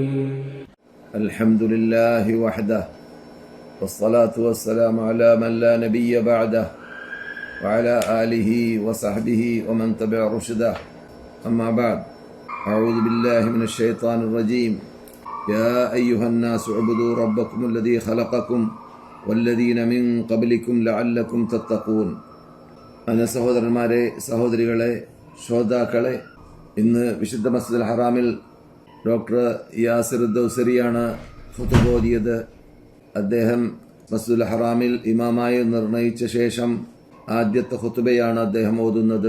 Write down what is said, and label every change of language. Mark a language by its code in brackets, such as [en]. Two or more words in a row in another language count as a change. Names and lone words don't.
[ar] الحمد لله وحده والصلاة والسلام على من لا نبي بعده وعلى آله وصحبه ومن تبع رشده. أما بعد، أعوذ بالله من الشيطان الرجيم. يا أيها الناس اعبدوا ربكم الذي خلقكم والذين من قبلكم لعلكم تتقون. [ml] അന്ന സഹോദരന്മാരെ, സഹോദരികളെ, ശ്രോതാക്കളെ, ഇന്ന് വിശുദ്ധ മസ്ജിദുൽ ഹറാമിൽ ഡോക്ടർ യാസിർ ദൗസരിയാണ് ഖുതുബ ഓതിയത്. അദ്ദേഹം മസ്ജിദുൽ ഹറാമിൽ ഇമാമായി നിർണയിച്ച ശേഷം ആദ്യത്തെ ഖുതുബയാണ് അദ്ദേഹം ഓതുന്നത്.